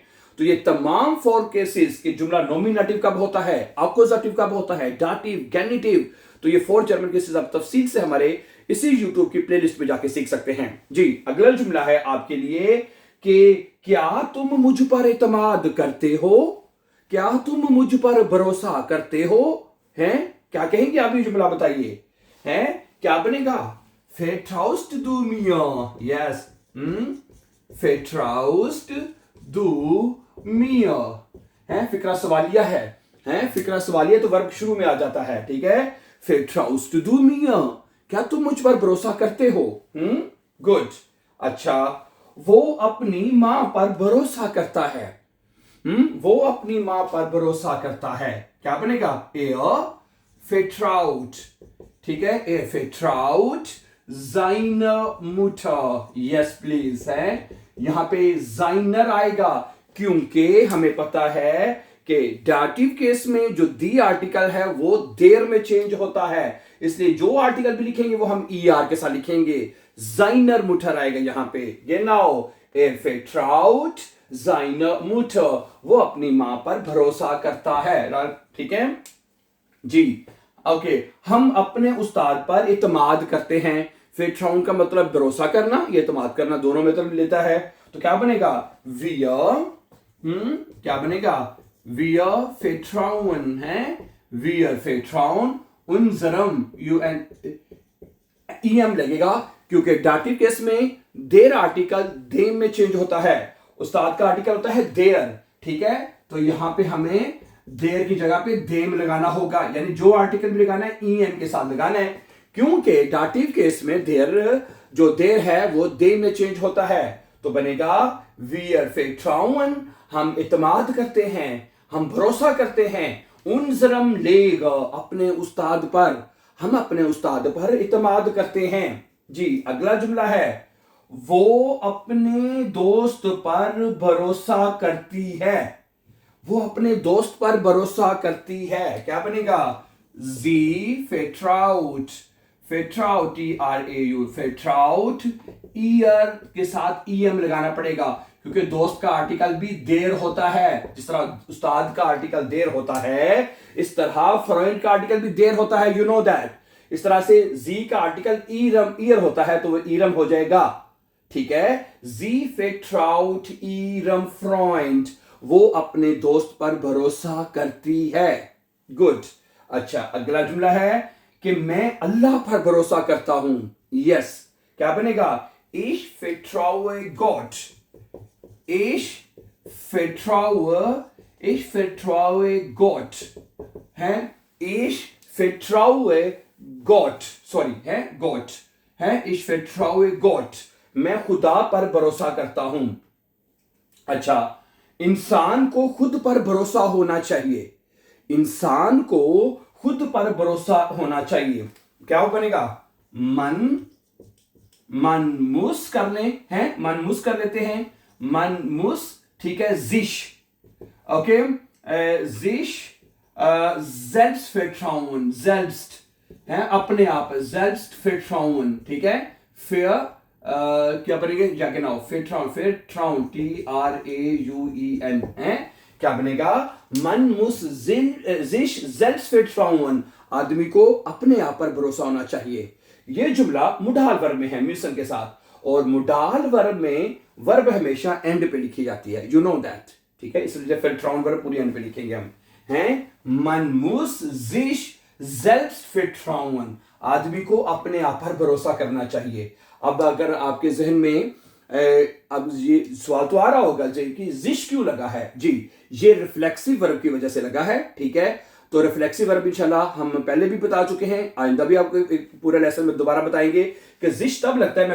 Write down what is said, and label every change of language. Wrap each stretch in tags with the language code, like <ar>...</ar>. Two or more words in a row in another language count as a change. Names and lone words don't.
<hi>तो ये तमाम 4 केसेस के जुमला नॉमिनेटिव कब होता है, अक्यूजेटिव कब होता है, डाटिव, गेनिटिव, तो ये 4 जर्मन केसेस आप तफसील से हमारे इसी यूट्यूब की प्लेलिस्ट में जाके सीख सकते हैं। जी, अगला जुमला है आपके लिए कि क्या तुम मुझ पर एतमाद करते हो? क्या तुम मुझ पर भरोसा करते हो? हैं, क्या कहेंगे आप? ये जुमला बताइए, हैं, क्या बनेगा?</hi> <de>Vertraust du mir? Yes. Vertraust du mir?</de> <hi>हैं, फिक्रा सवालिया है। हैं, फिक्रा सवालिया तो वर्ब शुरू में आ जाता है। ठीक है,</hi> <de>Vertraust du mir?</de> <hi>क्या तुम मुझ पर भरोसा करते हो? गुड। अच्छा, वो अपनी मां पर भरोसा करता है। वो अपनी मां पर भरोसा करता है। क्या बनेगा? vertraut। ठीक है,</hi> <de>vertraut seine Mutter।</de> <en>yes please,</en> <hi>है, यहां पे seiner आएगा क्योंकि हमें पता है कि डाटिव केस में जो दी आर्टिकल है वो देर में चेंज होता है, इसलिए जो आर्टिकल भी लिखेंगे वो हम ER के साथ लिखेंगे।</hi> <de>seiner Mutter</de> <hi>आएगा यहां पे।</hi> <de>genau, vertraut seine Mutter,</de> <hi>वो अपनी मां पर भरोसा करता है। ठीक है जी, ओके। हम अपने उस्ताद पर इत्माद करते हैं। vertrauen का मतलब भरोसा करना, ये इत्माद करना दोनों मतलब लेता है। तो क्या बनेगा? wir, क्या बनेगा?</hi> <de>wir vertrauen, है, wir vertrauen unserem,</de> <hi>em लगेगा क्योंकि डाटिव केस में देर आर्टिकल देम में चेंज होता है, उस्ताद का आर्टिकल होता है देर। ठीक है, तो यहां पे हमें देर की जगह पे देम लगाना होगा, यानी जो आर्टिकल भी लगाना है em के साथ लगाना है, क्योंकि डाटिव केस में देर जो देर है वो देम में चेंज होता है। तो बनेगा</hi> <de>wir vertrauen,</de> <hi>हम इत्माद करते हैं, हम भरोसा करते हैं,</hi> <de>unserem Lehrer,</de> <hi>अपने उस्ताद पर, हम अपने उस्ताद पर इत्माद करते हैं। जी, अगला जुमला है, वो अपने दोस्त पर भरोसा करती है। वो अपने दोस्त पर भरोसा करती है। क्या बनेगा?</hi> <de>sie vertraut, vertraut, TRAU, vertraut, ihr</de> <hi>के साथ em लगाना पड़ेगा क्योंकि दोस्त का आर्टिकल भी देर होता है। जिस तरह उस्ताद का आर्टिकल देर होता है, इस तरह फ्रेंड का आर्टिकल भी देर होता है,</hi> <en>you know that.</en> <hi>इस तरह से जी का आर्टिकल ईयर होता है तो वो ईरम हो जाएगा। ठीक है,</hi> <de>sie vertraut ihrem Freund,</de> <hi>वो अपने दोस्त पर भरोसा करती है। गुड। अच्छा, अगला जुमला है कि मैं अल्लाह पर भरोसा करता हूं। यस, क्या बनेगा?</hi> <de>ich vertraue Gott, ich vertraue Gott, है, ich vertraue Gott,</de> <hi>सॉरी, है,</hi> <de>Gott, है, ich vertraue Gott,</de> <hi>मैं खुदा पर भरोसा करता हूं। अच्छा, इंसान को खुद पर भरोसा होना चाहिए। इंसान को खुद पर भरोसा होना चाहिए। क्या बनेगा?</hi> <de>man muss</de> <hi>कर ले, हैं,</hi> <de>man muss</de> <hi>कर लेते हैं,</hi> <de>man muss.</de> <hi>ठीक है,</hi> <de>sich, ओके, sich selbst vertrauen, selbst,</de> <hi>है अपने आप, selbstvertrauen, ठीक है। फिर क्या बनेगा, क्या कहना हो, Vertrauen, TRAUEN है, क्या बनेगा,</hi> <de>man muss sich selbst vertrauen,</de> <hi>आदमी को अपने आप पर भरोसा होना चाहिए। ये जुमला मुडाल वर्ब में है म्यूसन के साथ, और मुडाल वर्ब में वर्ब हमेशा एंड पे लिखी जाती है,</hi> <en>you know that,</en> <hi>ठीक है। इसलिए Vertrauen वर्ब पूरी एंड पे लिखेंगे हम, हैं</hi> <de>man muss sich selbst vertrauen,</de> <hi>आदमी को अपने आप पर भरोसा करना चाहिए। अब अगर आपके जहन में अब ये सवाल तो आ रहा होगा जी कि जिश क्यों लगा है, जी ये रिफ्लेक्सिव वर्ब की वजह से लगा है, ठीक है। तो रिफ्लेक्सिव वर्ब इंशाल्लाह हम पहले भी बता चुके हैं, आइंदा भी आपको एक पूरे लेसन में दोबारा बताएंगे कि जिश तब लगता है।</hi>